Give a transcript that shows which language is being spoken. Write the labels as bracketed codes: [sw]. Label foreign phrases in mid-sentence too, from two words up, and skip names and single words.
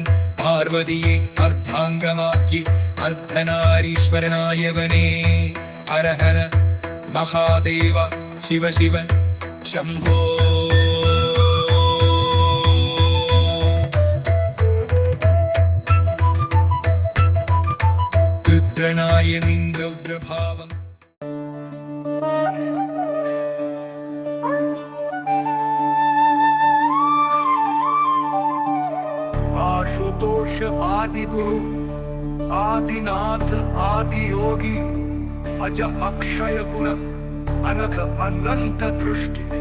[ml] പാർവതിയെ അർദ്ധാംഗമാക്കി അർദ്ധനാരീശ്വരനായവനേ, ഹരഹര മഹാദേവ ശിവ ശിവ ശംഭോ. രുദ്രനായനിൻ രൗദ്രഭാവം [sa] आशुतोष आदि गुरु आदिनाथ आदि योगी अज अक्षय गुण अनघ अनंत दृष्टि